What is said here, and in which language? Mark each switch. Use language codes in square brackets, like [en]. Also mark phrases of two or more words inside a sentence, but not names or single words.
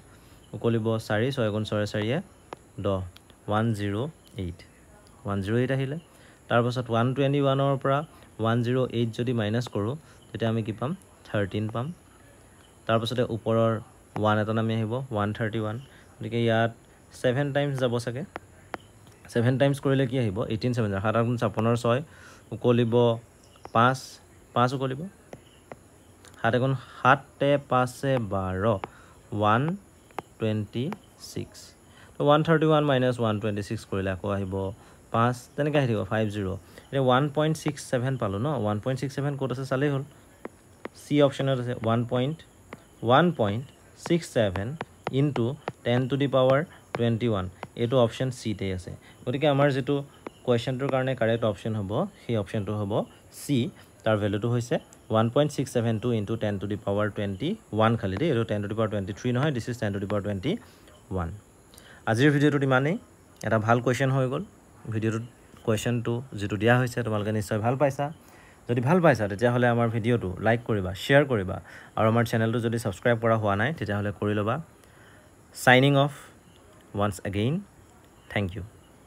[as] উকলিব 4 6 গুণ 6 4 10 108 108 আহিলে তাৰ পাছত 121 ৰ পৰা 108 যদি মাইনাস কৰো তেতিয়া আমি কি পাম 13 পাম তাৰ পাছতে ওপৰৰ 1 এটা নামি আহিব 131 গতিকে ইয়াত 7 টাইমছ যাব সকে 7 টাইমছ কৰিলে কি আহিব 18 7 7 গুণ 56 6 উকলিব 5 5 উকলিব 7 গুণ 7 তে 5 से 12 126 তো 131 minus 126 কৰিলে আকৌ আহিব 5 তেনেকৈ আহিব 50 এটা 1.67 পালো ন 1.67 কোড আছে চালেই হল সি অপচনত আছে 1.67 [en] into 10 to the power [as] 21 এটো অপচন সি তে আছে গতিকে আমাৰ যেটো কোৱেশ্চনটোৰ কাৰণে কাৰেক্ট অপচন হ'ব সেই অপচনটো হ'ব সি তাৰ ভ্যালুটো হৈছে 1.672 [en] into 10 to the power 21 [as] খালি দেই এইটো [en] 10 to the power 23 [as] নহয় [en] this is 10 to the power 21 [as] আজিৰ ভিডিওটো ইমানেই এটা ভাল কোৱেশ্চন হৈ গ'ল ভিডিওটো কোৱেশ্চনটো যেটো দিয়া হৈছে তোমালোকে নিশ্চয় ভাল পাইছা যদি ভাল পাইছা তেতিয়া হলে আমাৰ ভিডিওটো লাইক কৰিবা শেয়াৰ কৰিবা আৰু আমাৰ চেনেলটো যদি সাবস্ক্ৰাইব কৰা হোৱা নাই তেতিয়া হলে কৰি লবা [en] signing off once again thank you